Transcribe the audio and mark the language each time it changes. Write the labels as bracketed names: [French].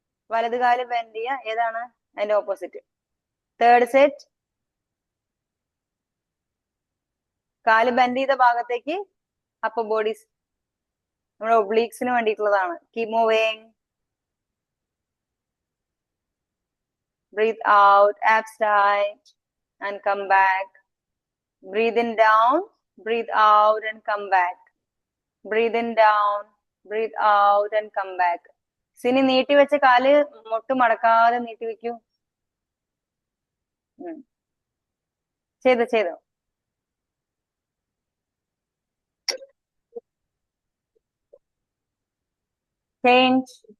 [Malayalam] വലത് കാല് ബെൻഡ് ചെയ്യുക. ഏതാണ് അതിന്റെ ഓപ്പോസിറ്റ്? Third set. കാല് ബെൻഡ് ചെയ്ത ഭാഗത്തേക്ക് അപ്പർ ബോഡീസ്, നമ്മുടെ ഒബ്ലീക്സിന് വേണ്ടിയിട്ടുള്ളതാണ്. [English] Keep moving. Breathe out, abs tight, and come back. Breathe in down, breathe out and come back. Breathe in down, breathe out and come back. [Malayalam] Sini നീട്ടി വെച്ച കാല് മുട്ട് മടക്കാതെ നീട്ടി വെക്കൂ. ചെയ്തോ. [English] Change.